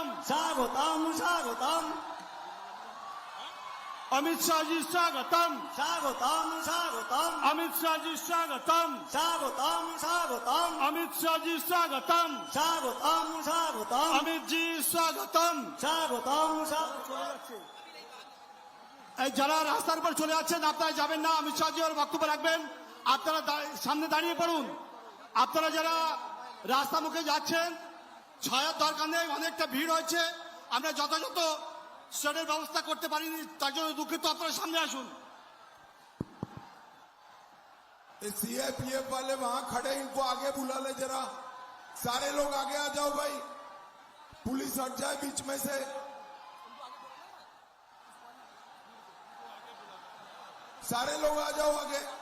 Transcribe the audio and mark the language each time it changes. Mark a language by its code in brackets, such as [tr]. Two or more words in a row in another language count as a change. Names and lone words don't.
[hi] स्वागतम स्वागतम अमित शाह जी स्वागतम स्वागतम स्वागतम अमित शाह जी स्वागतम स्वागतम स्वागतम अमित शाह जी स्वागतम स्वागतम स्वागतम अमित जी स्वागतम स्वागतम [bn] যারা রাস্তার উপর চলে যাচ্ছেন আপনারা যাবেন না, অমিত শাহ জি ওর বক্তব্য রাখবেন, আপনারা সামনে দাঁড়িয়ে পড়ুন। আপনারা যারা রাস্তা মুখে যাচ্ছেন ছয়ের দরকার নেই, অনেকটা ভিড় হয়েছে, আমরা যথাযথ স্টেডের ব্যবস্থা করতে পারিনি, তার জন্য দুঃখিত। আপনারা সামনে আসুন। [hi] सीएपीएफ वाले वहां खड़े, इनको आगे बुला ले जरा, सारे लोग आगे आ जाओ भाई, पुलिस हट जाए बीच में से। सारे लोग आ जाओ आगे।